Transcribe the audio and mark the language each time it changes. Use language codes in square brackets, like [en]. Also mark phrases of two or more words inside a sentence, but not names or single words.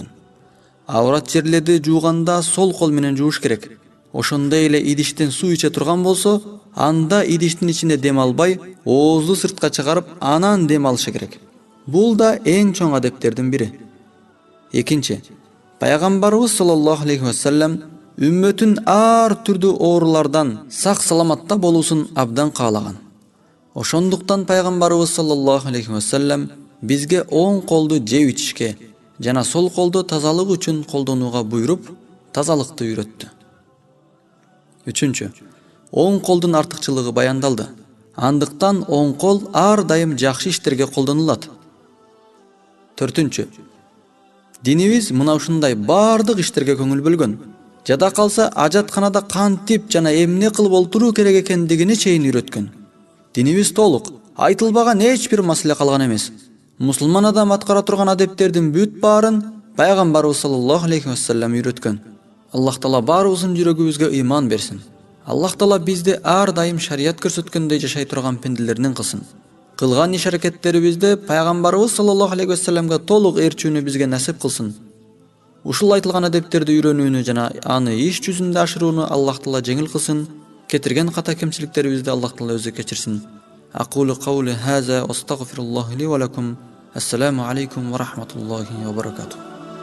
[ky] Аврат жерлерди жууганда сол кол менен жууш керек. Ошондой эле идиштен суу иче турган болсо, анда идиштин ичинде дем албай, оозду сыртка чыгарып, анан дем алышы керек. Бул да эң чоң адептердин бири. Экинчи, Пайгамбарыбыз [ar] صلى الله عليه وسلم [ky] үммөтүн ар түрдүү оорулардан сак саламатта болуусун абдан каалаган. Ошондуктан Пайгамбарыбыз [ar] صلى الله عليه وسلم [ky] бизге оң колду жеп ичишке жана сол колду тазалык үчүн колдонууга буйруп, тазалыкты үйрөттү. Үчүнчү, оң колдун артыкчылыгы баяндалды. Андыктан оң кол ар дайым жакшы иштерге колдонулат. Төртүнчү, динибиз мына ушундай бардык иштерге көңүл бөлгөн. Жада калса ажатканада кантип жана эмне кылып олтуруу керек экендигине чейин үйрөткөн. Динибиз толук, айтылбаган эч бир маселе калган эмес. Мусулман адам аткара турган адептердин бүт баарын Пайгамбарыбыз [ar] صلى الله عليه وسلم [ky] үйрөткөн. Аллах Таала баарыбыздын жүрөгүбүзгө ыйман берсин. Аллах Таала бизди ар дайым шарият көрсөткөндөй жашай турган пенделерден кылсын. Кылган иш-аракеттерибизде Пайгамбарыбыз [ar] صلى الله عليه وسلم [ky] толук ээрчүүнү бизге насип кылсын. Ушул айтылган адептерди үйрөнүүнү жана аны иш жүзүндө ашырууну Аллах Таала жеңил кылсын. Кетирген ката кемчиликтерибизди Аллах Таала өзү кечирсин. [ar] أقول قولي هذا وأستغفر الله لي ولكم. السلام عليكم ورحمة الله وبركاته.